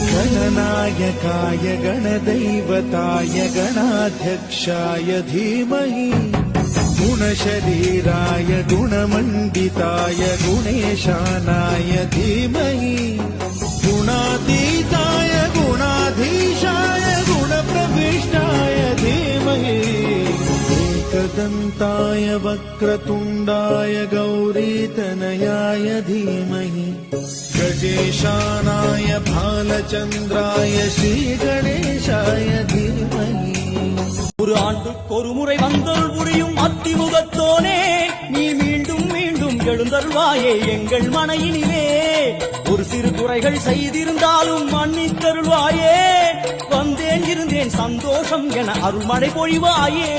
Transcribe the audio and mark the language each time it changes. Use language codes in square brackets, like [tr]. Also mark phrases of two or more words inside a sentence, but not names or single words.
[sa] गणनायकाय गणदैवताय गणाध्यक्षाय धीमहि गुणशरीराय गुणमण्डिताय गुणेशानाय धीमहि गुणातीताय गुणाधीशाय गुणप्रविष्टाय धीमहि एकदन्ताय वक्रतुण्डाय गौरीतनयाय धीमहि गजेशानाय भालचन्द्राय श्रीगणेशाय धीमहि [ta] ஒரு ஆண்டுக்கு ஒரு முறை வந்தருள் புரியும் அத்திமுகத்தோனே நீ மீண்டும் மீண்டும் எழுந்தருள்வாயே எங்கள் மனையினிலே ஒரு சிறு குறைகள் செய்திருந்தாலும் மன்னித்தருள்வாயே வந்தேன் இருந்தேன் சந்தோஷம் என அருள்மழை பொழிவாயே